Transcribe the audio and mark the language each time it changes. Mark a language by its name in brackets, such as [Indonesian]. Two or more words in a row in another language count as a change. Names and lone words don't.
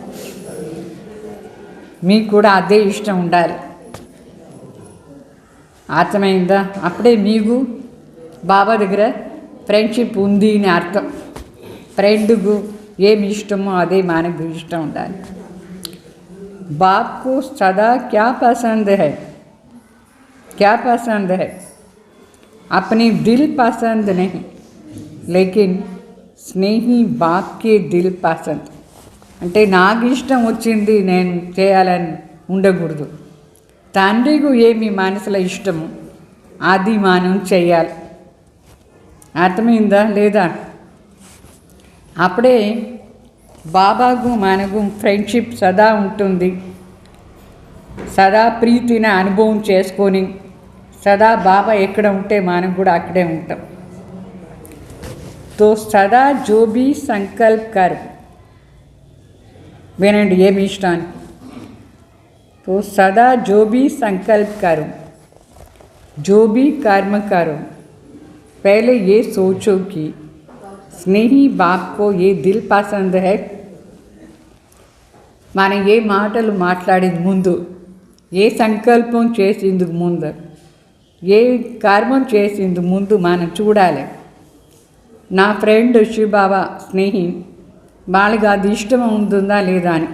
[Telugu] మీకు కూడా అదే ఇష్టం ఉండాలి. అర్థమైందా? అప్పుడే మీకు బాబా దగ్గర ఫ్రెండ్షిప్ ఉంది అని అర్థం. ఫ్రెండ్కు ఏమి ఇష్టమో అదే మనకు ఇష్టం ఉండాలి. [Hindi] बाप को सदा क्या पसंद है? क्या पसंद है? अपनी दिल पसंद नहीं, लेकिन स्नेही बाप के दिल पसंद. [Telugu] అంటే నాకు ఇష్టం వచ్చింది నేను చేయాలని ఉండకూడదు. తండ్రికి ఏమి మనసులో ఇష్టమో అది మనం చేయాలి. అర్థమైందా లేదా? అప్పుడే బాబాకు మనకు ఫ్రెండ్షిప్ సదా ఉంటుంది. సదా ప్రీతిని అనుభవం చేసుకొని సదా బాబా ఎక్కడ ఉంటే మనం కూడా అక్కడే ఉంటాం. [Hindi] तो सदा जो भी संकल्प कर. [Telugu] వినండి ఏమి ఇష్టాన్ని. [Hindi] तो सदा जो भी संकल्प करो, जो भी कर्म करो, पहले ये सोचो कि स्नेही बाप को ये दिल पसंद है. [Telugu] మనం ఏ మాటలు మాట్లాడేది ముందు, ఏ సంకల్పం చేసేందుకు ముందు, ఏ కర్మం చేసేందుకు ముందు మనం చూడాలి. నా ఫ్రెండ్ శివబాబా స్నేహి వాళ్ళకి అది ఇష్టం ఉంటుందా లేదా అని.